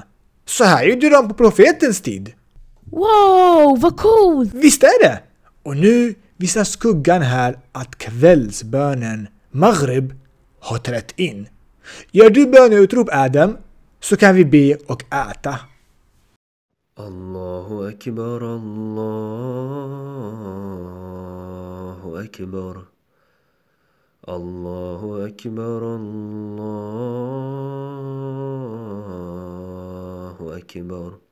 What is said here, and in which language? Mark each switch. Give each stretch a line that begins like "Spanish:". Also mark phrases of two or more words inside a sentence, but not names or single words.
Swedish: Så här gjorde de på profetens tid. Wow, vad coolt! Visst är det? Och nu visar skuggan här att kvällsbönen Maghrib har trätt in. Gör du böneutrop Adam så kan vi be och äta.
Arabic: الله أكبر، الله أكبر. الله أكبر، الله أكبر.